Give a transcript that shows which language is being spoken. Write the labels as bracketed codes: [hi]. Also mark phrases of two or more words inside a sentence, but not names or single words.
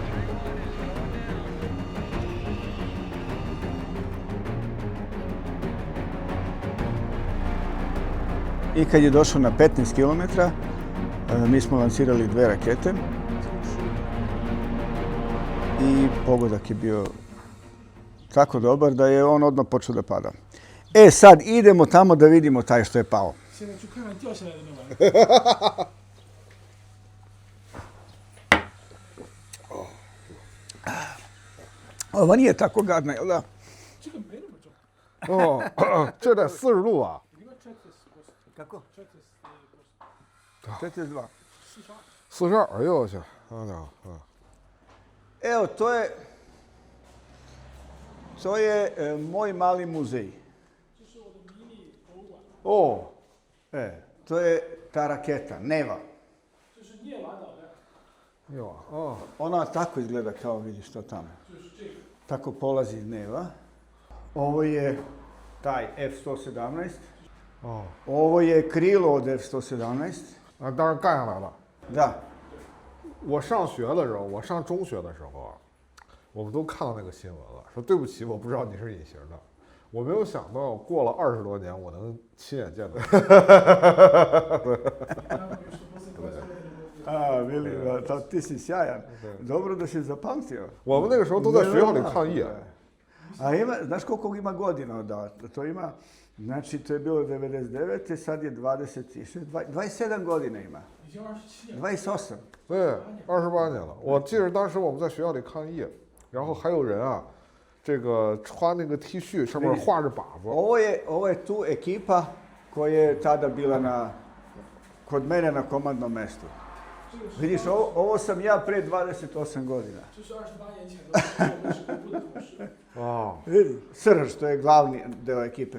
[sr] I kad je došao na 15 km, mi smo lancirali 2 rakete i pogodak je bio tako dobar da je on odmah počeo da pada. E sad idemo tamo da vidimo taj što je pao. [zh] 现在去看看掉下来的那玩意儿。 [sr] Ovo nije tako gadno, jel da? [zh] 这个没那么重。哦，这得40度啊！ [sr] Kako? 42. [zh] 42，哎呦我去，好家伙！ [sr] Evo, to je moj mali muzej. O, to je ta raketa, Neva. Ona tako izgleda kao vidiš to tamo. Tako polazi iz Neva. Ovo je taj F-117. ovo je krilo od F-117。 [zh] 啊，当然干下来了。 [sr] Да。 [zh] 我上学的时候，我上中学的时候啊，我们都看到那个新闻了，说对不起，我不知道你是隐形的。我没有想到，过了20多年，我能亲眼见到。 [sr] 啊 ，Vili, ti si sjajan. Dobro da si zapamtio. [zh] 我们那个时候都在学校里抗议。 [sr] A ima, znaš koliko ima godina da to ima? Znači, to je bilo 99. sad je 26, 27 godina ima. 28. [zh] 对，28年了。我记得当时我们在学校里抗议，然后还有人啊，这个穿那个 T 恤上面画着靶子。 [sr] Ovo je tu ekipa koja je tada bila kod mene na komandnom mestu. Vidiš, ovo sam ja pre 28 godina. Vidi, Srž, to je glavni deo ekipe.